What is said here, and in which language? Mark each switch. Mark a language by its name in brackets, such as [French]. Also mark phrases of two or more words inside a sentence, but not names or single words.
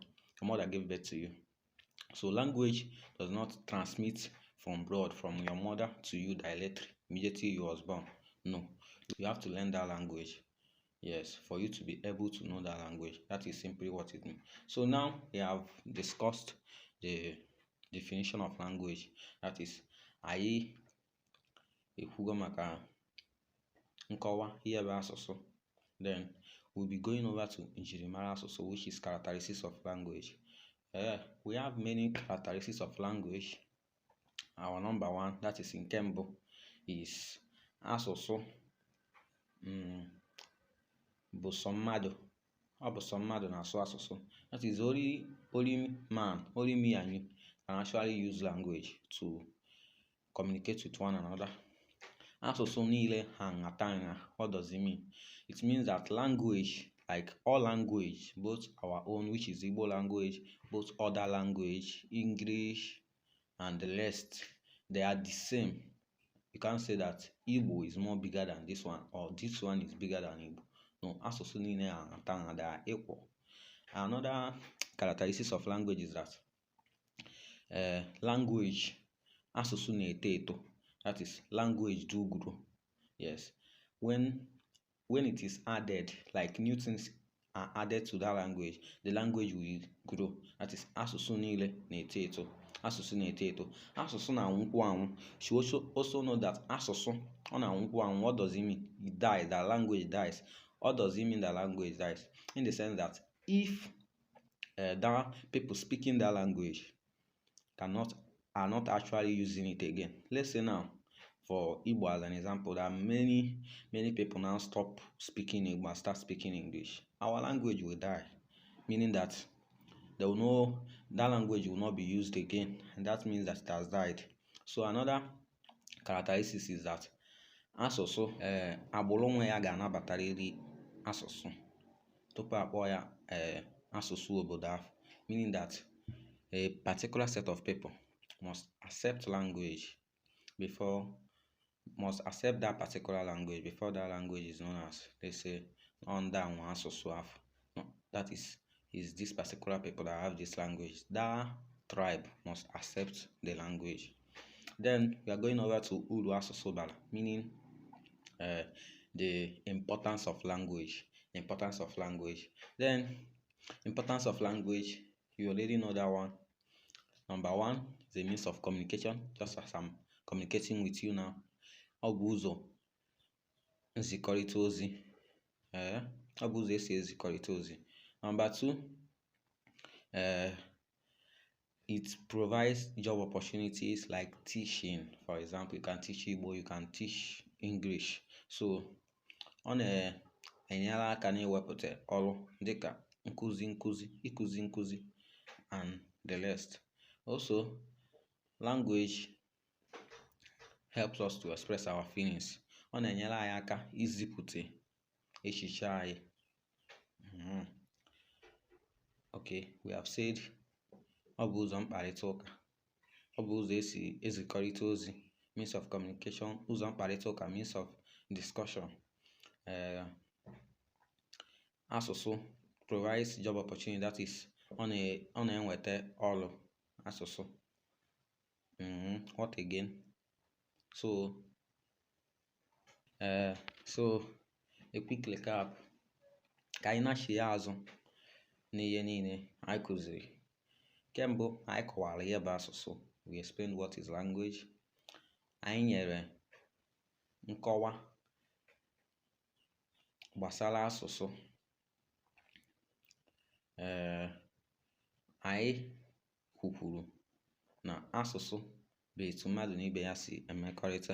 [English] Your mother gave birth to you. So language does not transmit from blood from your mother to you directly immediately you was born. No, you have to learn that language. Yes, for you to be able to know that language. That is simply what it means. So now we have discussed the definition of language. That is, [Igbo] anyị ekwugo maka nkọwa ihe bụ asụsụ. [English] Then we'll be going over to [Igbo] Njirimara Asụsụ, [English] which is characteristics of language. We have many characteristics of language. Our number one, that is in Kembo, is [Igbo] asụsụ bụ sọ mmadụ. Ọ bụ sọ mmadụ na-asụ asụsụ. [English] That is, only me and you can actually use language to communicate with one another. [Igbo] Asụsụ niile ha nhatanya. [English] What does it mean? It means that language, like all language, both our own, which is Igbo language, both other language, English, and the rest, they are the same. You can't say that Igbo is more bigger than this one, or this one is bigger than Igbo. [Igbo] No, asụsụ niile ha nhatanya, [English] they are equal. Another characteristics of language is that language, [Igbo] asụsụ na-eto eto. [English] That is, language do grow. Yes, when it is added, like new things are added to that language, the language will grow. That is, [Igbo] asụsụ niile na-eto eto. Asụsụ na-eto eto. Asụsụ na-anwụkwa anwụ. [English] She also know that [Igbo] asụsụ ọ na-anwụkwa anwụ. [English] What does it mean? It dies. That language dies. What does it mean that language dies? In the sense that if that people speaking that language are not actually using it again. Let's say now, for Igbo as an example, that many people now stop speaking Igbo and start speaking English. Our language will die, meaning that they will know that language will not be used again, and that means that it has died. So another characteristic is that [Igbo] asụsụ agbụrụ nwe ya ga-anabatarịrị asụsụ tupu akpọ ya asụsụ obodo ahụ, [English] meaning that a particular set of people must accept that particular language before that language is known as, let's say, under [Igbo] asụsụ afọ. [English] No, that is, is this particular people that have this language. That tribe must accept the language. Then we are going over to [Igbo] Uru Asụsụ, [English] meaning the importance of language. Importance of language. Then importance of language, you already know that one. Number one is a means of communication, just as I'm communicating with you now. [Igbo] Ọ bụ ụzọ nzikọrịta ozi. Ọ bụ ụzọ esi ezikọrịta ozi. [English] Number two, it provides job opportunities like teaching. For example, you can teach Igbo, you can teach English. [Igbo] So ọ na-enyere aka na-ewepụta ọrụ dịka ịkụzi nkụzi [English] and the rest. Also, language helps us to express our feelings. [Igbo] Ọ na-enyere anyị aka izipụta echiche anyị. Okay, [English] we have said [Igbo] ọ bụ ụzọ mkparịta ụka. Ọ bụ ụzọ esi ezikọrịta ozi, [English] means of communication. [Igbo] Ụzọ mkparịta ụka, [English] means of discussion. Asụsụ provides job opportunity, that is [Igbo] ọ na-enweta ọrụ. [English] Asụsụ. What again? So a quick recap [Igbo] ka anyị na-achị azụ n'ihe niile anyị kụziri. Kembụ, anyị kọwara ihe bụ asụsụ. [English] We explained what is language. [Igbo] Anyị nyere nkọwa gbasara asụsụ. Anyị kwukwuru na asụsụ bụ etu mmadụ na ibe ya si emekọrịta.